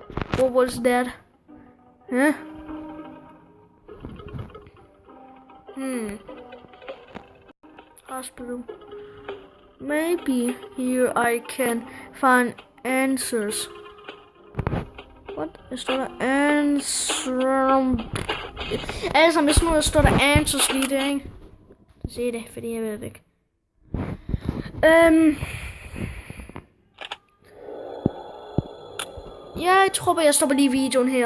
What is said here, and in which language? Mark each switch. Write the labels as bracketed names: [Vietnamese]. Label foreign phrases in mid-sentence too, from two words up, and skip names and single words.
[English] What was that? Huh? Hospital. Maybe here I can find answers. What? [Danish] Der står der answer. Altså, hvis nu der står der answers lige der, ikke? Så se det, fordi jeg ved det ikke. Jeg tror, jeg stopper lige videoen her.